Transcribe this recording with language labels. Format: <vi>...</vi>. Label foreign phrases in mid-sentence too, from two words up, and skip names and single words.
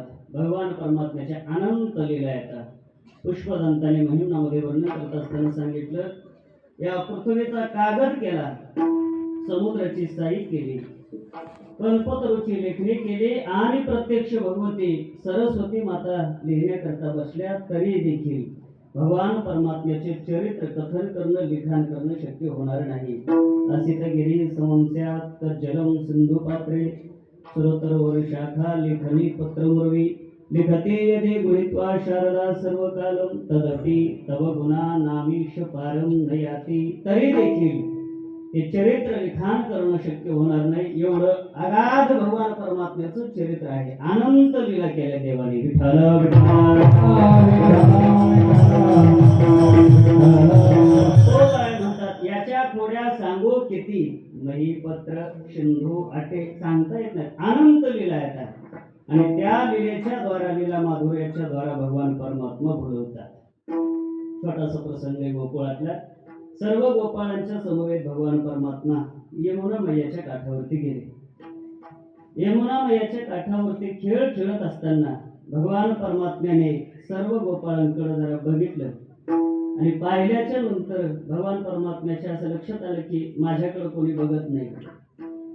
<mr>भगवान परमात्म्याच्या अनंत लीला येतात. पुष्पदंताने महिम्नामध्ये वर्णन करत असताना सांगितलं या पृथ्वीचा कागद केला, समुद्राची साई केली, कल्पतरूची लेखणी केली आणि प्रत्यक्ष भगवती सरस्वती माता लिहिण्याकरता बसल्या तरी देखील भगवान परमात्म्याचे चरित्र कथन करणं लिखाण करणं शक्य होणार नाही.</mr> <sa>असितगिरी समंस्या तर जलम सिंधू पात्रे सुरोत्तरवर शाखा लेखनी पत्रमुरवी लिखते यदे गुणित्वा शारदा सर्व कालम तदपि तव गुणा नामीश पारम नयाती.</sa> <mr>तरी देखील हे चरित्र लिखाण करणं शक्य होणार नाही. एवढं अगाध भगवान परमात्म्याचं चरित्र आहे. अनंत लीला केल्या देवाने. विठ्ठल म्हणतात याच्या थोड्या सांगू किती मही पत्र सिंधू आटे सांगता येत नाही. अनंत लीला येतात आणि त्या लीलेच्या द्वारा लीला माधुर्याच्या द्वारा भगवान परमात्मा बोलवतात. छोटासा प्रसंग आहे गोकुळातला. सर्व गोपाळांच्या समवेत भगवान परमात्मा यमुना मैयाच्या काठावरती गेले. यमुना मैयाच्या काठावरती खेळ खेळत असताना भगवान परमात्म्याने सर्व गोपाळांकडे जरा बघितलं आणि पाहिल्याच्या नंतर भगवान परमात्म्याच्या असं लक्षात आलं की माझ्याकडे कोणी बघत नाही.</mr>